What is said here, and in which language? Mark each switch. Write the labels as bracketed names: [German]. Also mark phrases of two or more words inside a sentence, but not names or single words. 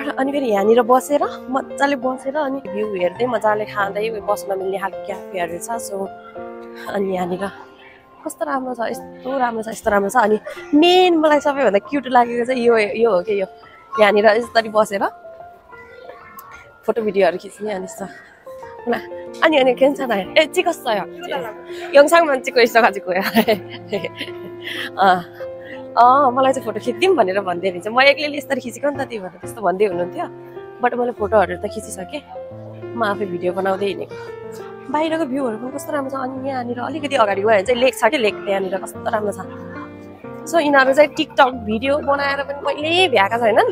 [Nepali] अनि फेरि यहाँनिर बसेर मजाले बसेर अनि भ्यू हेर्दै मजाले खाँदै बस्न मिल्ने खालको क्याफेहरू छ। सो अनि यहाँनिर कस्तो राम्रो छ, यस्तो राम्रो छ, यस्तो राम्रो छ। अनि मेन मलाई सबैभन्दा क्युट लागेको चाहिँ यो हो कि यो यहाँनिर यसरी बसेर फोटो भिडियोहरू खिच्ने अनि [Korean] 아니 괜찮아요. 예, 찍었어요. 영상만 찍고 있어가지고요. [Nepali] मलाई चाहिँ फोटो खिचिदिउँ भनेर भन्दै रहेछ। म एक्लैले यस्तरी खिचेको नि त, त्यही भएर त्यस्तो भन्दै हुनुहुन्थ्यो। बट मैले फोटोहरू त खिचिसकेँ, म आफै भिडियो बनाउँदै हिँडेको। बाहिरको भ्यूहरू पनि कस्तो राम्रो छ। अनि यहाँनिर अलिकति अगाडि गयो भने चाहिँ लेक छ कि, लेक त्यहाँनिर कस्तो राम्रो छ। सो यिनीहरू चाहिँ टिकटक भिडियो बनाएर पनि कहिल्यै भ्याएका छैनन्।